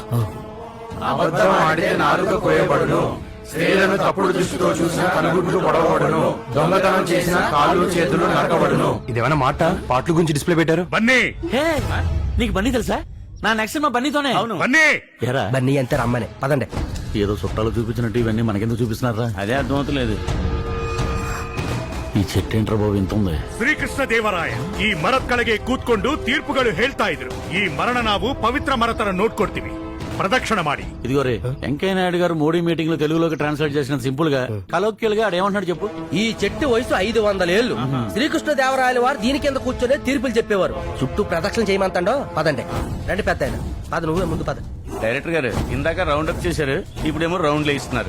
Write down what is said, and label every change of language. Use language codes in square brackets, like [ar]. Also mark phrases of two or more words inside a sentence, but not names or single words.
[te] అబద్ధం ఆడితే నాలుక కోయబడును, స్త్రీలను తప్పుడు దృష్టితో చూసిన కనుగుడ్లు పొడవబడును, దొంగతనం చేసిన కాళ్ళు చేతులు నరకబడును. ఇదేమైనా మాట పాటల గురించి డిస్ప్లే పెట్టారు? [kn] ಬನ್ನಿ [te] హే, నీకు బన్నీ తెలుసా? నా నెక్స్ట్ మా బన్నీతోనే. అవును. [kn] ಬನ್ನಿ. [te] ఎరా బన్నీ అంతే రమ్మని పదండి. ఏదో చుట్టాలు చూపించినట్టు ఇవన్నీ మనకెందుకు చూపిస్తున్నారా? అదే అర్థమవుతలేదు. ఈ చెట్టు ఏంట్రా బాబు ఇంత ఉంది? [kn] ಶ್ರೀಕೃಷ್ಣ ದೇವರಾಯ ಈ ಮರದ ಕೆಳಗೆ ಕೂತ್ಕೊಂಡು ತೀರ್ಪುಗಳು ಹೇಳ್ತಾ ಇದ್ರು. ಈ ಮರಣ ನಾವು ಪವಿತ್ರ ಮರ ತರ ನೋಡ್ಕೊಡ್ತೀವಿ. ప్రదక్షిణ ಮಾಡಿ. [te] ఇదిగో రే, వెంకయ్య నాయుడు గారు మోడీ మీటింగ్ లో తెలుగులోకి ట్రాన్స్లేట్ చేసిన సింపుల్ గా కలోక్యల్ గా ఏమంటున్నాడు చెప్పు. ఈ చెట్టు వయసు 500 ఏళ్లు. శ్రీకృష్ణదేవరాయల వారు దీని కింద కూర్చొని తీర్పులు చెప్పేవారు. చుట్టూ ప్రదక్షిణ చేయమంతాడో. పదండి రండి పెద్ద ఆయన. పద, నువ్వే ముందు పద. డైరెక్టర్ గారు ఇందాక [en] round up [te] చేశారు, ఇప్పుడేమో రౌండ్లు ఇస్తున్నారు.